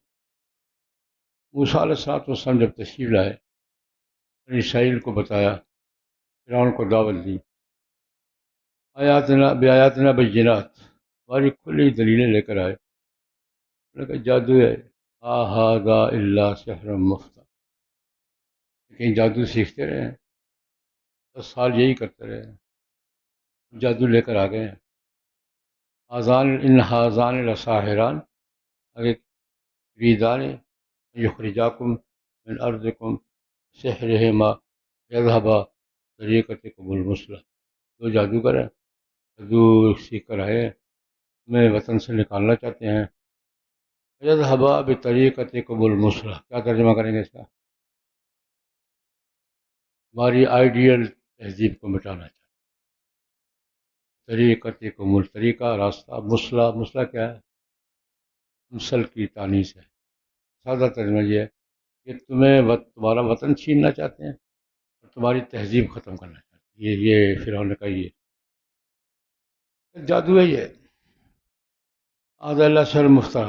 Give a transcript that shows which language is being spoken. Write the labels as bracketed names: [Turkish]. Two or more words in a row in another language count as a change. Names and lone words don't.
[Urdu] موسیٰ علیہ السلام جب تشریف لائے، بنی اسرائیل کو بتایا، فرعون کو دعوت دی، [Arabic] آیاتنا بیاتنا بینات، [Urdu] ہماری کھلی دلیلیں لے کر آئے، انہوں نے کہا جادو ہے، [Arabic] ھذا الا سحر مفتر، [Urdu] لیکن جادو سیکھتے رہے ہیں، 10 سال یہی کرتے رہے ہیں، جادو لے کر آ گئے ہیں۔ [Arabic] ھذان لساحران، اگر یریدان یخرجاکم من ارضکم سحرہما یذہبا طریقتکم المثلی، [Urdu] دو جادوگر ہیں، جادو سیکھ کر آئے ہیں، ہمیں وطن سے نکالنا چاہتے ہیں، [Arabic] یذہبا بطریقتکم المثلی، [Urdu] کیا ترجمہ کریں گے اس کا؟ ہماری آئیڈیل تہذیب کو مٹانا چاہتے ہیں، طریقتکم طریقہ راستہ، مثلی کیا ہے؟ مسل کی تانیث ہے، سادہ ترجمہ یہ ہے کہ تمہارا وطن چھیننا چاہتے ہیں اور تمہاری تہذیب ختم کرنا چاہتے ہیں، یہ فرعون نے کہا، یہ جادو ہے یہ، آج [Arabic] اللہ سر مفترا.